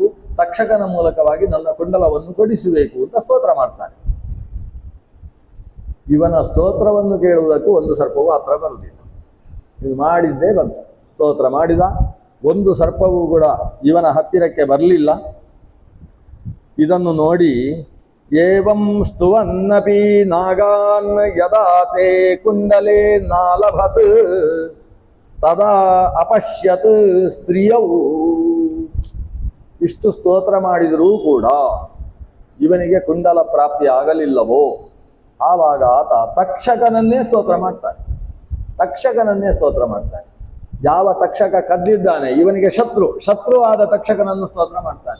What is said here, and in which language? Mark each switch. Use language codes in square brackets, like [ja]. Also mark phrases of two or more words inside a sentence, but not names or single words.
[kn] ತಕ್ಷಕನ ಮೂಲಕವಾಗಿ ನನ್ನ ಕುಂಡಲವನ್ನು ಕೊಡಿಸಬೇಕು ಅಂತ ಸ್ತೋತ್ರ ಮಾಡ್ತಾನೆ. ಇವನ ಸ್ತೋತ್ರವನ್ನು ಕೇಳುವುದಕ್ಕೂ ಒಂದು ಸರ್ಪವು ಹತ್ರ ಬರುವುದಿಲ್ಲ. ಇದು ಮಾಡಿದ್ದೇ ಬಂತು. ಸ್ತೋತ್ರ ಮಾಡಿದ, ಒಂದು ಸರ್ಪವೂ ಕೂಡ ಇವನ ಹತ್ತಿರಕ್ಕೆ ಬರಲಿಲ್ಲ. ಇದನ್ನು ನೋಡಿ [sa] ಏವಂ ಸ್ತುವನ್ನಪಿ ನಾಗಾನ್ ಯದಾ ತೇ ಕುಂಡಲೇ ನಾಲಭತ್ ತದಾ ಅಪಶ್ಯತ್ ಸ್ತ್ರೀಯವು. [kn] ಇಷ್ಟು ಸ್ತೋತ್ರ ಮಾಡಿದರೂ ಕೂಡ ಇವನಿಗೆ ಕುಂಡಲ ಪ್ರಾಪ್ತಿ ಆಗಲಿಲ್ಲವೋ, ಆವಾಗ ಆತ ತಕ್ಷಕನನ್ನೇ ಸ್ತೋತ್ರ ಮಾಡ್ತಾನೆ. ತಕ್ಷಕನನ್ನೇ ಸ್ತೋತ್ರ ಮಾಡ್ತಾನೆ. ಯಾವ ತಕ್ಷಕ ಕದ್ದಿದ್ದಾನೆ ಇವನಿಗೆ ಶತ್ರು ಆದ ತಕ್ಷಕನನ್ನು ಸ್ತೋತ್ರ ಮಾಡ್ತಾನೆ.